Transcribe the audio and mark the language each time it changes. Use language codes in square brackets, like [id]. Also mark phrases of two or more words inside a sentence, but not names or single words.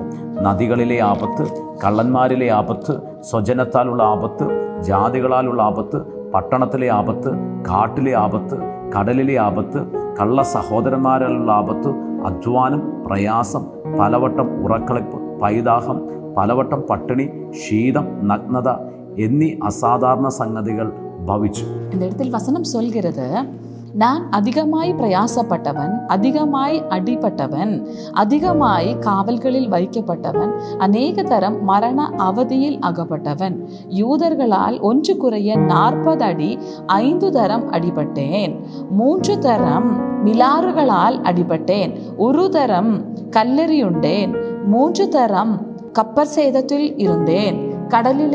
[ml] നദികളിലെ ആപത്ത്, കള്ളന്മാരിലെ ആപത്ത്, സ്വജനത്താലുള്ള ആപത്ത്, ജാതികളാലുള്ള ആപത്ത്, പട്ടണത്തിലെ ആപത്ത്, കാട്ടിലെ ആപത്ത്, കടലിലെ ആപത്ത്, കള്ള സഹോദരന്മാരാലുള്ള ആപത്ത്, അധ്വാനം, പ്രയാസം, പലവട്ടം ഉറക്കളിപ്പ്, പൈതാഹം, പലവട്ടം പട്ടിണി, ശീതം, നഗ്നത എന്നീ അസാധാരണ സംഗതികൾ ഭവിച്ചു. [ta] இந்த இடத்தில் வசனம் சொல்கிறது, நான் அதிகமாய் பிரயாசப்பட்டவன், அதிகமாய் அடிபட்டவன், அதிகமாய் காவல்களில் வைக்கப்பட்டவன், அநேக தரம் மரண அவதியில் அகப்பட்டவன், யூதர்களால் 1 குறைய 40 அடி 5 தரம் அடிபட்டேன், 3 தரம் மிலாறுகளால் அடிபட்டேன், 1 தரம் கல்லெறியுண்டேன், 3 தரம் கப்பற் சேதத்தில் இருந்தேன், கடலிலே